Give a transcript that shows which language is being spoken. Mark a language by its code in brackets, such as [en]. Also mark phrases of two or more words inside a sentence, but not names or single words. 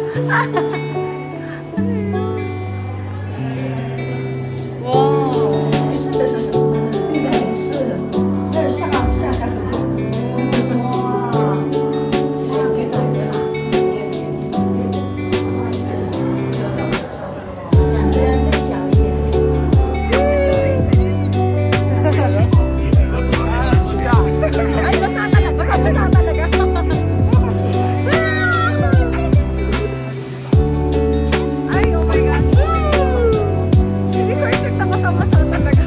[en] Wow. [zh] 是的，应该没事了。那下个。哇，给大姐了，两个人再小一点。 [tl] Ay, basa talaga. Basa talaga. [en] Ay, oh my God. [tl] Hindi ko expect na basa talaga.